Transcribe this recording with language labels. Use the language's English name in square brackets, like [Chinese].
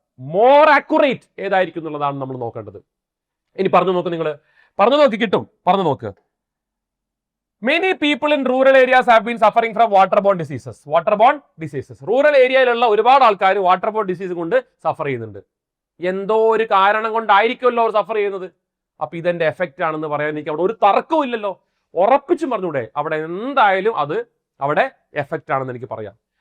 [Malayalam] More accurate ഏതായിരിക്കും എന്നുള്ളതാണ് നമ്മൾ നോക്കേണ്ടത്. ഇനി പറഞ്ഞു നോക്ക്, നിങ്ങൾ പറഞ്ഞു നോക്കി കിട്ടും. പറഞ്ഞു നോക്ക്. [English] Many people in rural areas have been suffering from waterborne diseases. Waterborne diseases. [Malayalam] Rural ഏരിയയിലുള്ള ഒരുപാട് ആൾക്കാർ വാട്ടർബോൺ ഡിസീസ് കൊണ്ട് സഫർ ചെയ്യുന്നുണ്ട്. എന്തോ ഒരു കാരണം കൊണ്ടായിരിക്കുമല്ലോ അവർ സഫർ ചെയ്യുന്നത്. അപ്പൊ ഇതെന്റെ എഫക്റ്റ് ആണെന്ന് പറയാൻ എനിക്ക് അവിടെ ഒരു തർക്കവും ഇല്ലല്ലോ. ഉറപ്പിച്ചും പറഞ്ഞൂടെ അവിടെ എന്തായാലും അത് അവിടെ എഫക്റ്റ് ആണെന്ന് എനിക്ക് പറയാം.